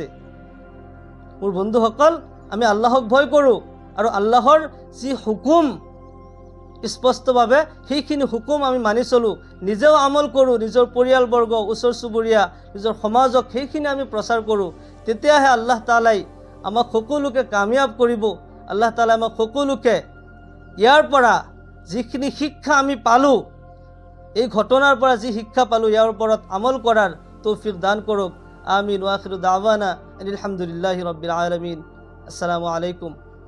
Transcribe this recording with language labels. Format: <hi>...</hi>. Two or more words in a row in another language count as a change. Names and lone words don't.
<as>মোৰ বন্ধুসকল, আমি আল্লাহক ভয় কৰোঁ আৰু আল্লাহৰ যি হুকুম স্পষ্টভাৱে সেইখিনি হুকুম আমি মানি চলোঁ, নিজেও আমল কৰোঁ, নিজৰ পৰিয়ালবৰ্গ, ওচৰ চুবুৰীয়া, নিজৰ সমাজক সেইখিনি আমি প্ৰচাৰ কৰোঁ, তেতিয়াহে আল্লাহ তাআলাই আমাক সকলোকে কামিয়াব কৰিব। আল্লাহ তাআলাই আমাক সকলোকে ইয়াৰ পৰা যিখিনি শিক্ষা আমি পালোঁ, এই ঘটনাৰ পৰা যি শিক্ষা পালোঁ, ইয়াৰ ওপৰত আমল কৰাৰ তৌফিক দান কৰক। আমিন।</as> <ar>وَآخِرُ دَعْوَانَا أَنِ الْحَمْدُ لِلَّهِ رَبِّ الْعَالَمِينَ. السلام عليكم.</ar>